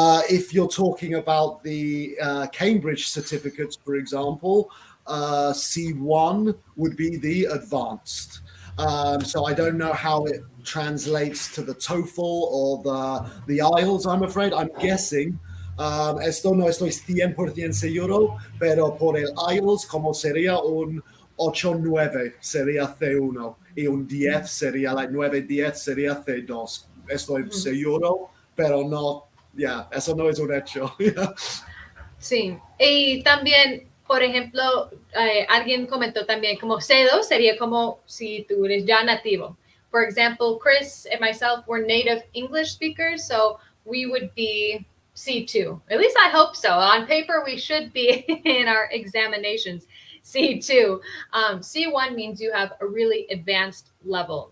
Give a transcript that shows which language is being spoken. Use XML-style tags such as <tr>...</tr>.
<en>If you're talking about the Cambridge certificates, for example, C1 would be the advanced. So I don't know how it translates to the TOEFL or the IELTS, I'm afraid. I'm guessing.</en> <es>Esto no estoy 100% seguro, pero por el IELTS, como sería un 8-9, sería C1. Y un 10 sería, like 9-10 sería C2. estoy Ujú. seguro, pero no, eso no es un hecho. Sí, y también, por ejemplo, alguien comentó también como C2 sería como si tú eres ya nativo.</es> <en>For example, Chris and myself were native English speakers, so we would be C2. At least I hope so. On paper, we should be in our examinations C2. C1 means you have a really advanced level.</en>